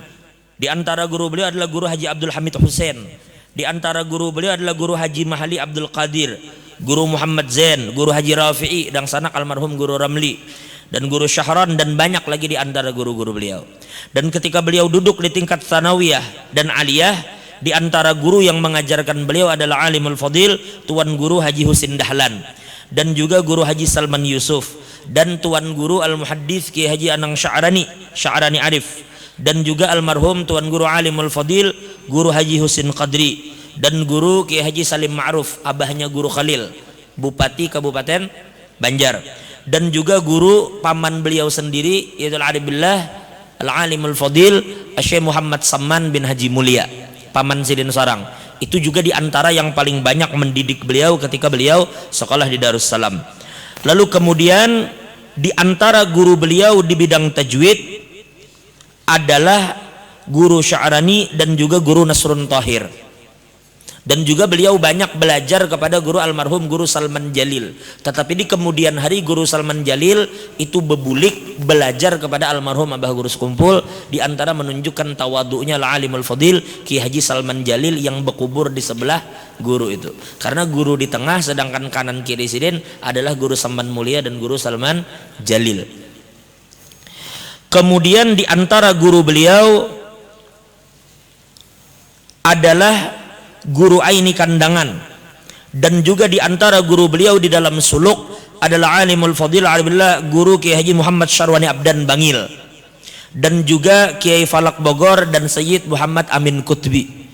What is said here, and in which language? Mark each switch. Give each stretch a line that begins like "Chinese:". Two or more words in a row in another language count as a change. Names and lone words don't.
Indonesian: Di antara guru beliau adalah Guru Haji Abdul Hamid Hussein. Di antara guru beliau adalah Guru Haji Mahali Abdul Qadir, Guru Muhammad Zain, Guru Haji Rafi'i dan sanak almarhum Guru Ramli, dan Guru Syahran dan banyak lagi di antara guru-guru beliau. Dan ketika beliau duduk di tingkat tsanawiyah dan aliyah, di antara guru yang mengajarkan beliau adalah Alimul Fadil Tuan Guru Haji Husin Dahlan dan juga Guru Haji Salman Yusuf dan Tuan Guru Al-Muhaddits Ki Haji Anang Sya'rani Arif dan juga almarhum Tuan Guru Alimul Fadil Guru Haji Husin Qadri dan Guru Ki Haji Salim Ma'ruf abahnya Guru Khalil Bupati Kabupaten Banjar dan juga guru paman beliau sendiri yaitu Al-Aribillah Al-Alimul Fadil Syekh Muhammad Samman bin Haji Mulia paman Sidin Sarang. Itu juga diantara yang paling banyak mendidik beliau ketika beliau sekolah di Darussalam. Lalu kemudian diantara guru beliau di bidang tajwid adalah Guru Sya'rani dan juga Guru Nasrun Tahir. Dan juga beliau banyak belajar kepada guru almarhum Guru Salman Jalil. Tetapi di kemudian hari Guru Salman Jalil itu bebulik belajar kepada almarhum Abah Guru Sekumpul. Di antara menunjukkan tawadu'nya Al-Alimul Fadil Ki Haji Salman Jalil yang berkubur di sebelah guru itu. Karena guru di tengah sedangkan kanan kiri sidin adalah Guru Salman Mulia dan Guru Salman Jalil. Kemudian di antara guru beliau adalah guru aini kandangan, dan juga di antara guru beliau di dalam suluk adalah alimul fadil alhamdulillah guru Kiai Haji Muhammad Syarwani Abdan Bangil, dan juga Kiai Falak Bogor dan Sayyid Muhammad Amin Kutbi.